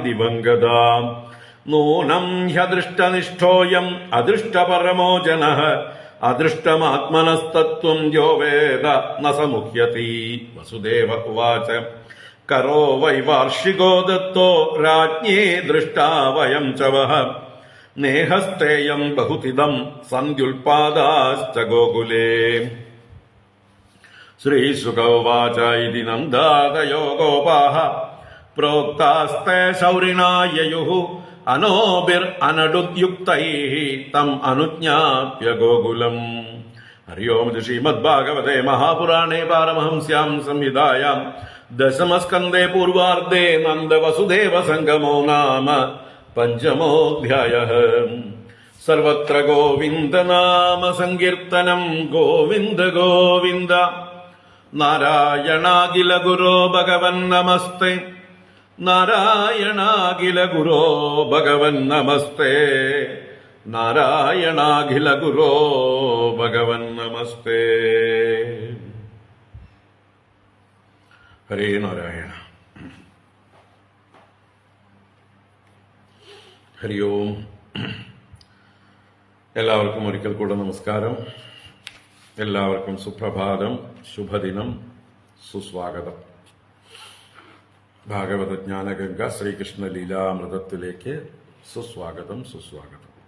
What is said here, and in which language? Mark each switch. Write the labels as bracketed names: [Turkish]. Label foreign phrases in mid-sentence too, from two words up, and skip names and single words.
[Sanskrit] ദിവംഗതാ നൂനം ഹ്യദൃഷ്ടനിഷ്ഠോയം അദൃഷ്ടപരമോ ജനഃ അദൃഷ്ടമാത്മനസ്തത്വം യോ വേദ ന സമുഹ്യതി വസുദേവ ഉവാച കരോ വൈവാർഷികോ ദത്തോ രാജ്ഞേ ദൃഷ്ടാ വയം ച വഃ നേഹസ്തേയം ബഹുതിദം സന്ധ്യുൽപാദാശ്ച ഗോകുലേ ശ്രീശുക ഉവാച ഇതി നന്ദാദയോ ഗോപാഃ പ്രോക്താസ്തേ ശൗരിണാ യയുഃ അനോഭിർ അനടുദ്യുക്തൈഃ തം അനുജ്ഞാപ്യ ഗോകുലം हरि ओम श्रीमद्भागवते महापुराणे पारमहंस्यां संहितायां दशमस्कन्धे पूर्वार्धे नन्दवसुदेव संगमो नाम पंचमोऽध्यायः। सर्वत्र गोविन्द नाम संकीर्तनं गोविन्द गोविन्द। नारायणाखिल गुरो भगवन् नमस्ते, नारायणाखिल गुरो भगवन् नमस्ते, नारायणाखिल गुरो भगवन् नमस्ते। हरे नारायण। [Malayalam] ഹരി ഓം. എല്ലാവർക്കും ഒരിക്കൽ കൂടെ നമസ്കാരം. എല്ലാവർക്കും സുപ്രഭാതം, ശുഭദിനം, സുസ്വാഗതം. ഭാഗവത ജ്ഞാനഗംഗ ശ്രീകൃഷ്ണ ലീലാമൃതത്തിലേക്ക് സുസ്വാഗതം, സുസ്വാഗതം.